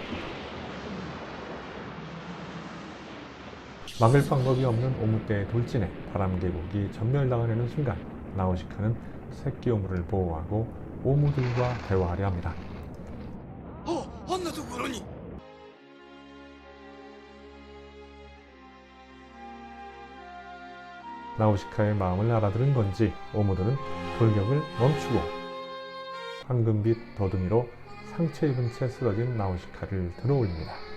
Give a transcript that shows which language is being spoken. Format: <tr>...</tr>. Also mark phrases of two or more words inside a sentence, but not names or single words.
<ko>막을 방법이 없는 오무떼의 돌진에 바람계곡이 전멸당하려는 순간 나우시카는 새끼오물을 보호하고 오무들과 대화하려 합니다.</ko> <ja>あんなところに。</ja> <ko>나우시카의 마음을 알아들은 건지 오무들은 돌격을 멈추고 황금빛 더듬이로 상처 입은 채 쓰러진 나우시카를 들어올립니다.</ko>